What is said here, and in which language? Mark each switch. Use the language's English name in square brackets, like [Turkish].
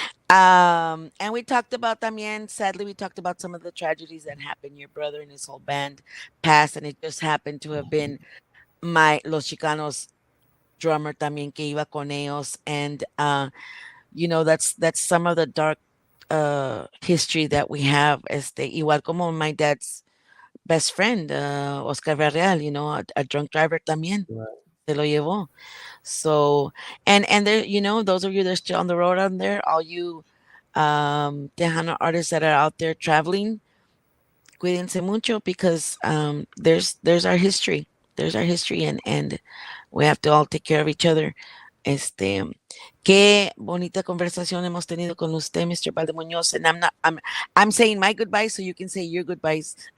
[English] And we talked about [Spanish] también, [English] sadly, we talked about some of the tragedies that happened. Your brother and his whole band passed, and it just happened to have been Los Chicanos drummer [Spanish] también que iba con ellos. [English] And that's some of the dark history that we have. [Spanish] Igual como [English] my dad's best friend, Oscar Villarreal, a drunk driver [Spanish] también. [English] Right. [Spanish] Se lo llevó. [English] So, and there, those of you that are still on the road out there, all you Tejano artists that are out there traveling, [Spanish] cuídense mucho, [English] because there's our history. There's our history, and we have to all take care of each other. [Spanish] Qué bonita conversación hemos tenido con usted, Mr. [English] Balde Munoz, and I'm saying my goodbyes so you can say your goodbyes.